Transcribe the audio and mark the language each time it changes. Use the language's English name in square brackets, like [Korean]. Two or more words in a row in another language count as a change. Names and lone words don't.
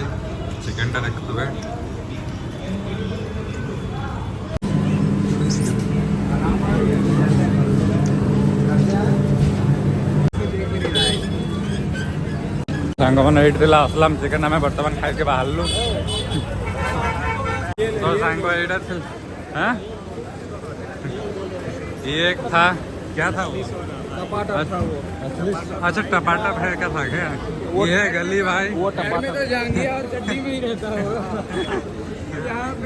[Odia] ଚିକେନ୍ଟା ଦେଖୁଥିବେ ସାଙ୍ଗମାନେ ଏଇଠି ଥିଲା ଇସଲାମ ଚିକେନ୍, ଆମେ ବର୍ତ୍ତମାନ ଖାଇକି ବାହାରିଲୁ। [Hindi] तो सांगो एडा हाँ ये एक था, क्या था वो? टमाटर था वो। अच्छा टमाटर है, क्या था क्या? ये है गली भाई, वो टमाटर तो जाएंगे और चटनी भी रहता है यहाँ पे